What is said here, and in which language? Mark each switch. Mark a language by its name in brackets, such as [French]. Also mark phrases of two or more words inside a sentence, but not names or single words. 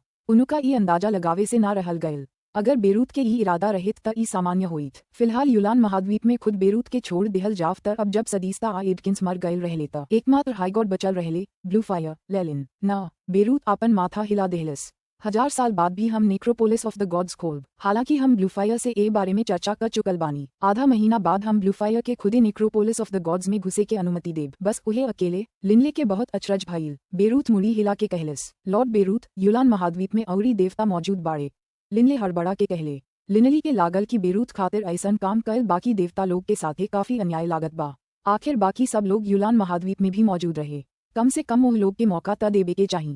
[Bhojpuri] उनका ई अंदाजा लगावे से ना रहल गयल। अगर बेरूथ के ई इरादा रहित त ई सामान्य होइत। फिलहाल यूनान महाद्वीप में खुद बेरूथ के छोड़ दिहल जाव त अब जब सदीस्ता आ एटकिंस मर गयल रहले त एकमात्र हाईगॉड बचल रहले ब्लूफायर लेलिन ना। बेरूथ आपन माथा हिला देहलस। 1000 साल बाद भी हम नेक्रोपोलिस ऑफ द गॉड्स खोलब। हालांकि हम ब्लूफायर से ए बारे में चर्चा कर चुकल बानी। आधा महीना बाद हम ब्लूफायर के खुदे नेक्रोपोलिस ऑफ द गॉड्स में घुसे के अनुमति देब बस उहे अकेले। लिनले के बहुत अचरज भइल। बेरूथ मुड़ी हिला के कहलस। लॉर्ड बेरूथ यूनान महाद्वीप में अउरी देवता मौजूद बाड़े। लिनले हड़बड़ा के कहले। लिनली के लागल की बेरूथ खातिर ऐसन काम कल बाकी देवता लोग के साथे काफी अन्याय लागत बा। आखिर बाकी सब लोग यूनान महाद्वीप में भी मौजूद रहे। कम से कम ओह लोग के मौका त देबे के चाही।